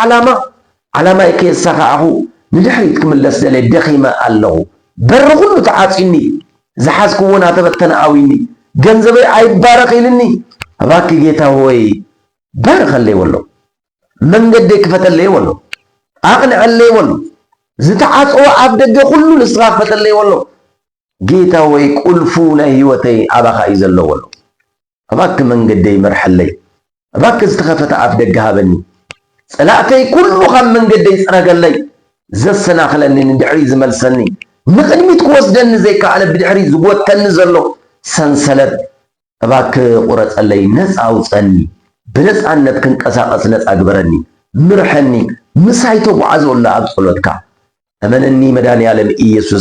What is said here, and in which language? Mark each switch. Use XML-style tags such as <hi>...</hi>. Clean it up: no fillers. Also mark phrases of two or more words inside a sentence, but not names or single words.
<ti>ዓላማይ ከየሳኽዓኹ ንድሕሪት ክምለስ ደለይ ደኺመ ኣለኹ በሪ ኩሉ ተዓፂኒ ዝሓዝክዎ ናተበተነ ኣዊኒ ገንዘበይ ኣይባረኽ ኢልኒ</ti> <am>እባክ ጌታ ሆይ</am> <ti>ባርኸለይ ወሎ መንገደይ ክፈተለይ ወሎ ኣቕንዐለይ ወሎ ዝተዓጽወ ኣብ ደገ ኩሉ ንስኻ ክፈተለይ ወሎ</ti> <am>ጌታ ሆይ</am> <ti>ቁልፉ ናይ ህይወተይ ኣባኻ እዩ ዘሎ ወሎ እባክ መንገደይ መርሐለይ እባክ ዝተኸፈተ ኣፍ ደገ ሃበኒ ጸላእተይ ኩሉ ካብ መንገደይ ጽረገለይ ዘሰናኽለኒ ንድሕሪ ዝመልሰኒ ንቕድሚት ክወስደኒ ዘይከኣለ ብድሕሪ ዝጎተኒ ዘሎ ሰንሰለት እባክ ቁረጸለይ</ti> <am>ነፃ አውፀኒ</am> <ti>ብነፃነት ክንቀሳቀስ ነፃ ግበረኒ ምርሐኒ ምሳይ ተጓዓዞ ኣላ ኣብ ጸሎትካ እመነኒ መድኃኔዓለም ኢየሱስ</ti>